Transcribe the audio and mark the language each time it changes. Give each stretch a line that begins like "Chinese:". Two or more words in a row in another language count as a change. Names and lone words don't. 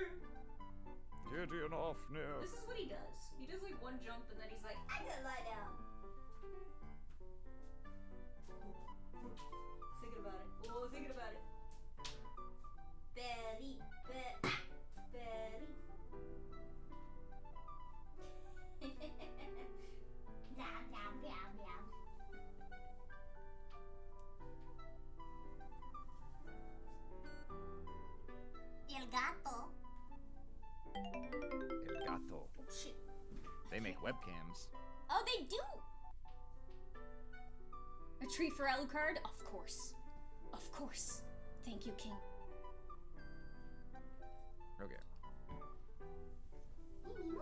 English: Getting off now. This is what he does. He does like one jump and then he's like, I gotta lie down. thinking about it. Oh, thinking about it. Belly, belly. Nom, nom, nom, nom.
Spanish: El gato. El gato.
English: Oh shit. They make webcams. Oh, they do. A treat for Alucard? Of course. Of course. Thank you, King. Okay. Hey, Mimo.